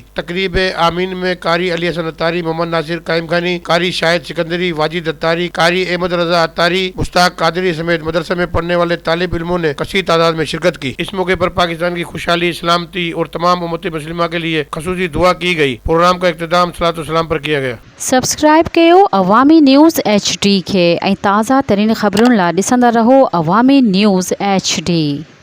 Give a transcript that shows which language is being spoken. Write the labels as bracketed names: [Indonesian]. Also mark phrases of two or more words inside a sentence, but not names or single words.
[Urdu] تقریب آمین میں قاری علی حسن اتاری، محمد ناصر قائم خانی، قاری شاہد سکندری، واجد اتاری، قاری احمد رضا اتاری، مشتاق قادری سمیت مدرسے میں پڑھنے والے طالب علموں نے کثیر تعداد میں شرکت کی۔ اس موقع پر پاکستان کی خوشحالی، سلامتی اور تمام امت مسلمہ کے لیے خصوصی دعا کی گئی۔ پروگرام کا اختتام صلاۃ و سلام پر کیا گیا۔ [Sindhi] سبسکرائب کयो عوامی نیوز HD کے ऐं ताज़ा तरीन ख़बरुनि लाइ ॾिसंदा रहो अवामी न्यूज़ HD।